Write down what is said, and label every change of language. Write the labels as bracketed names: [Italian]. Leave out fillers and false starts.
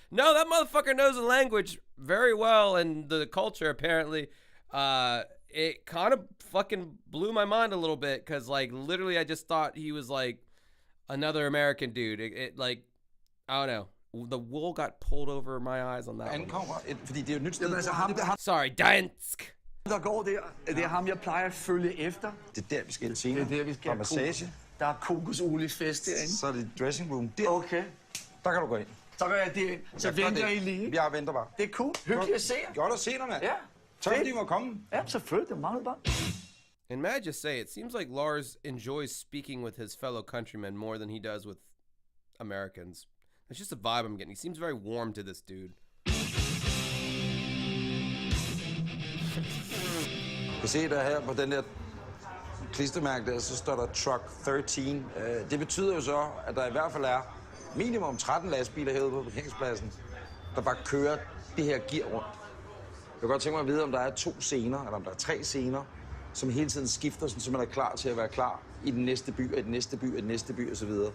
[English] No, that motherfucker knows the language very well, and the culture, apparently. It kind of fucking blew my mind a little bit, because, like, literally, I just thought he was, like, another American dude. It like, I don't know. The wool got pulled over my eyes on that one. [Danish] Fordi det er jo nyt sted. Jamen, altså, ham, Sorry, dansk. Der går der, det er ham, jeg plejer at følge efter. Det er der, vi skal senere. Det er der, vi skal have massage. Der er kokosoliefest derinde. Så er det dressing room. Der. Okay. Der kan du gå ind. Så går jeg derind. Så venter I lige. Jeg venter bare. Det er cool. Hyggeligt at se jer. Godt at se dig, mand. Ja. Tak fordi du må komme. Ja, selvfølgelig. Det manglede bare. [English] And may I just say, it seems like Lars enjoys speaking with his fellow countrymen more than he does with Americans. It's just a vibe I'm getting. He seems very warm to this dude. [Danish] Du kan se der her på den der klistermærke der, så står der Truck 13. Det betyder jo så, at der i hvert fald er minimum 13 lastbiler herude på parkeringspladsen, der bare kører det her gear rundt. Jeg kan godt tænke mig at vide, om der er 2 scener, eller om der er 3 scener, som hele tiden skifter, så man er klar til at være klar i den næste by, og i den næste by, og i den næste by, osv.